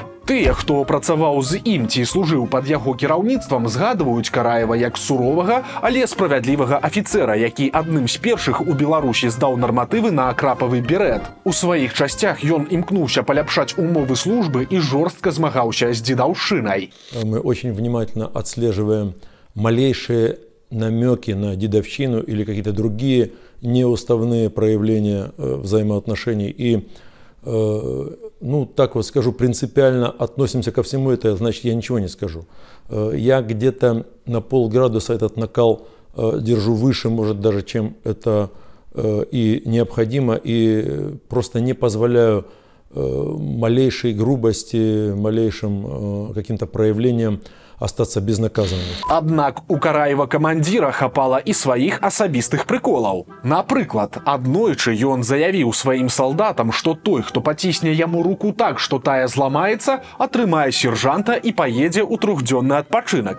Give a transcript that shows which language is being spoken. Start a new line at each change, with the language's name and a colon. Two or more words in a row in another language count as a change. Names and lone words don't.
Belarusian: Тыя, хто працаваў з ім ці служыў пад яго кіраўніцтвам, згадваюць Караева як суровага, але справядлівага афіцэра, які адным з першых у Беларусі здаў нарматывы на крапавы берет. У сваіх часцях ён імкнуўся паляпшаць умовы службы і жорстка змагаўся з дзедаўшчынай.
Russian: Мы очень внимательно отслеживаем малейшие намеки на дедовщину или какие-то другие неуставные проявления взаимоотношений. И, ну, так вот скажу, принципиально относимся ко всему это, значит, я ничего не скажу. Я где-то на полградуса этот накал держу выше, может, даже, чем это и необходимо, и просто не позволяю малейшей грубости, малейшим каким-то проявлениям остаться безнаказанным.
Belarusian: Аднак у Караева камандзіра хапала і сваіх асабістых прыколаў. Напрыклад, аднойчы ён заявіў сваім салдатам, што той, хто пацісне яму руку так, што тая зламаецца, атрымае сержанта і паедзе ў трохдзённы адпачынак.